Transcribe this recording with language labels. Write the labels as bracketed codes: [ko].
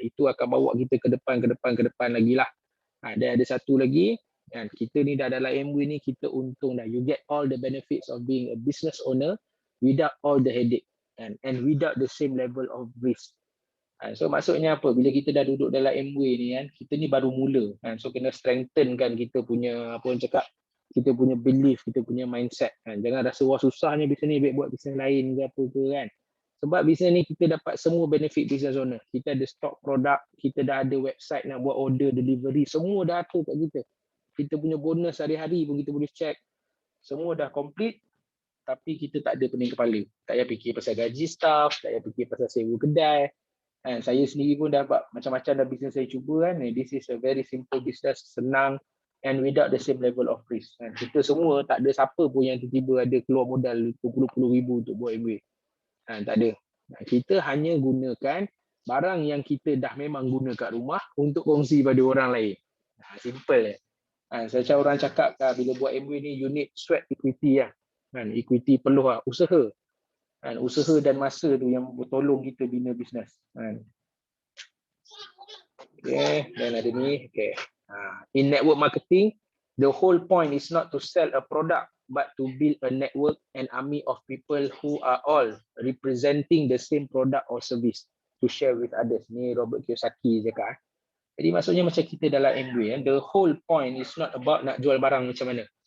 [ms] Itu akan bawa kita ke depan lagi lah. Dan ada satu lagi, kan, kita ni dah dalam Amway ni, kita untung dah. [en] You get all the benefits of being a business owner without all the headache, kan, and without the same level of risk. [ms] So maksudnya apa? Bila kita dah duduk dalam Amway ni kan, kita ni baru mula kan. So kena strengthen kan kita punya, apa orang cakap, kita punya belief, kita punya mindset kan. Jangan rasa wah susahnya bisnes ni, baik buat bisnes lain ke apa ke kan. Sebab bisnes ni kita dapat semua benefit business owner. Kita ada stok produk, kita dah ada website nak buat order, delivery, semua dah ada kat kita. Kita punya bonus hari-hari pun kita boleh check. Semua dah complete, tapi kita tak ada pening kepala. Tak payah fikir pasal gaji staff, tak payah fikir pasal sewa kedai. Saya sendiri pun dapat macam-macam dah bisnes saya cuba kan. [en] This is a very simple business, [ms] senang [en] and without the same level of risk. [ms] Kita semua tak ada siapa pun yang tiba-tiba ada keluar modal 20 ribu untuk buat Amway. Tak ada. Kita hanya gunakan barang yang kita dah memang guna kat rumah untuk kongsi pada orang lain. Simple. Macam orang cakap bila buat Amway ni, [en] you need sweat equity [ms] lah. Equity perlu lah, usaha. Usaha dan masa tu yang tolong kita bina bisnes. Okay, dan ada ni. Okay. [en] In network marketing, the whole point is not to sell a product, but to build a network and army of people who are all representing the same product or service to share with others. [ms] Ni Robert Kiyosaki cakap. Jadi maksudnya macam kita dalam Amway, [en] the whole point is not about [ms] nak jual barang macam mana.